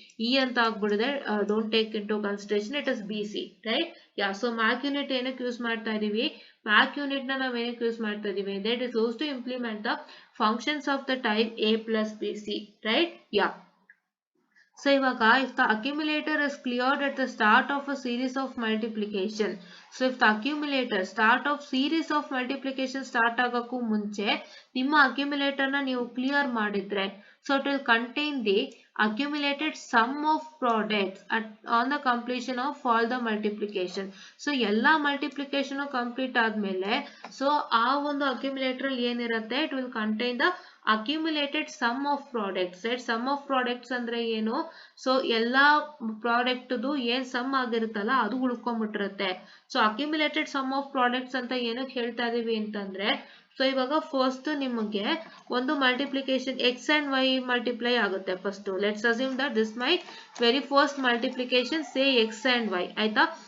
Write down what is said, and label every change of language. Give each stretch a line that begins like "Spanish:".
English: E
Kannada: ಅಂತ ಆಗ್ಬಿಡಿದೆ,
English: don't take into consideration, it is bc, right?
Kannada: Yeah, so MAC unit ಏನಕ್ಕೆ use ಮಾಡ್ತಾ ಇದೀವಿ? MAC unit ನ ನಾವು ಏನಕ್ಕೆ ಯೂಸ್ ಮಾಡ್ತಾ ಇದೀವಿ?
English: That is used to implement the functions of the type a plus bc, right? Yeah. So ivaga, if the accumulator is cleared at the start of a series of multiplication, so if the accumulator start of series of multiplication start
Kannada: ಆಗಕ್ಕೂ ಮುಂಚೆ ನಿಮ್ಮ accumulator ನ ನೀವು clear ಮಾಡಿದ್ರೆ,
English: so it will contain the accumulated sum of products on the completion of all the multiplication. So
Kannada: ಎಲ್ಲ
English: multiplication complete
Kannada: ಆದ್ಮೇಲೆ
English: so
Kannada: ಆ ಒಂದು
English: accumulator
Kannada: ಏನಿರುತ್ತೆ,
English: it will contain the accumulated sum of products, right? Sum of products
Kannada: ಅಂದ್ರೆ ಏನು? So ಎಲ್ಲಾ ಪ್ರಾಡಕ್ಟ್ದು ಏನ್ some ಆಗಿರುತ್ತಲ್ಲ ಅದು ಉಳ್ಕೊಂಡ್ಬಿಟ್ಟಿರುತ್ತೆ.
English: so accumulated sum of products
Kannada: ಅಂತ ಏನಕ್ಕೆ ಹೇಳ್ತಾ ಇದೀವಿ ಅಂತಂದ್ರೆ,
English: so ಇವಾಗ first
Kannada: ನಿಮಗೆ ಒಂದು
English: multiplication X and Y multiply
Kannada: ಆಗುತ್ತೆ.
English: first let's assume that this my very first multiplication, say X and Y,
Kannada: ಆಯ್ತಾ?